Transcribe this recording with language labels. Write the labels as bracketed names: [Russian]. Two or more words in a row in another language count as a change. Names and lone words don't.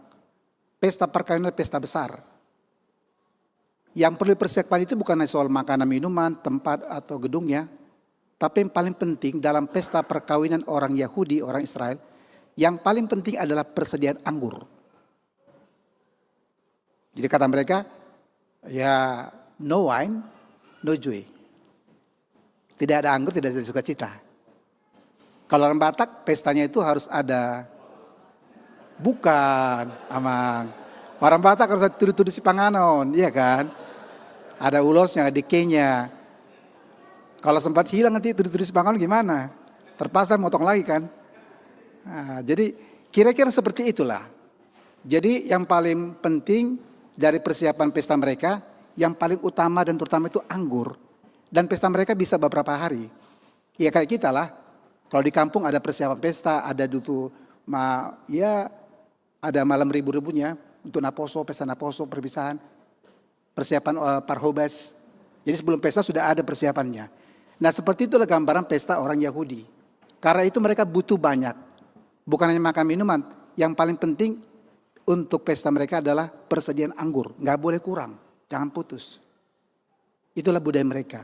[Indonesian] Pesta perkawinan pesta besar. Yang perlu dipersiapkan itu bukan hanya soal makanan, minuman, tempat atau gedungnya. Tapi yang paling penting dalam pesta perkawinan orang Yahudi, orang Israel, yang paling penting adalah persediaan anggur. Jadi kata mereka, ya [English] no wine, no joy. [Indonesian] Tidak ada anggur, tidak ada sukacita. Kalau orang Batak, pestanya itu harus ada, bukan, amang. Orang Batak harus ada [Batak Toba] tudu-tudu si panganon, [Indonesian] iya kan? Ada ulosnya, ada dekenya. Kalau sempat hilang nanti [Batak Toba] tudu-tudu si panganon [Indonesian] gimana? Terpaksa motong lagi kan? Nah, jadi kira-kira seperti itulah. Jadi yang paling penting dari persiapan pesta mereka, yang paling utama dan terutama itu anggur. Dan pesta mereka bisa beberapa hari. Ya kayak kita lah. Kalau di kampung ada persiapan pesta, ada ada malam ribu-ribunya untuk naposo, pesta naposo, perpisahan, persiapan parhobas. Jadi sebelum pesta sudah ada persiapannya. Nah seperti itulah gambaran pesta orang Yahudi. Karena itu mereka butuh banyak. Bukan hanya makan minuman. Yang paling penting untuk pesta mereka adalah persediaan anggur. Nggak boleh kurang, jangan putus. Itulah budaya mereka.